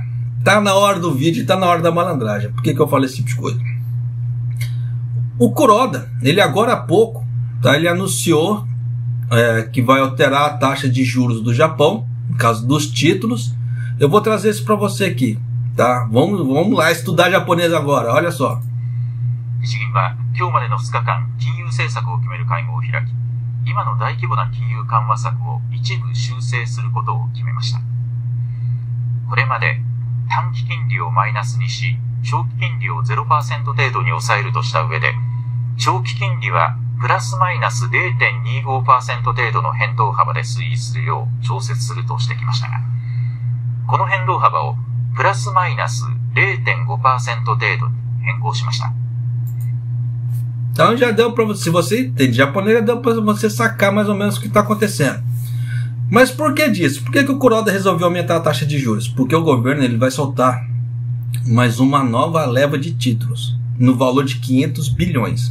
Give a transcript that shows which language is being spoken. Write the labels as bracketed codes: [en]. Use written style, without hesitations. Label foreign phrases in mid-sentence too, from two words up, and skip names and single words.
[pt] Tá na hora do vídeo, tá na hora da malandragem. Por que eu falo esse tipo de coisa? O Kuroda, ele agora há pouco, tá, ele anunciou que vai alterar a taxa de juros do Japão, no caso dos títulos. Eu vou trazer isso para você aqui, tá? Vamos lá estudar japonês agora, olha só. [ja] 日銀は今日までの2日間、金融政策を決める会合を開き、今の大規模な金融緩和策を一部修正することを決めました。これまで短期金利をマイナスにし、長期金利を 0% 程度に抑えるとした上で、長期金利はプラスマイナス 0.25% 程度の変動幅で推移するよう調節するとしてきましたが、この変動幅をプラスマイナス 0.5% 程度に変更しました。 [pt] Então já deu para você, se você entende japonês, já deu para você sacar mais ou menos o que está acontecendo. Mas por que disso? Por que o Kuroda resolveu aumentar a taxa de juros? Porque o governo ele vai soltar mais uma nova leva de títulos, no valor de 500 bilhões.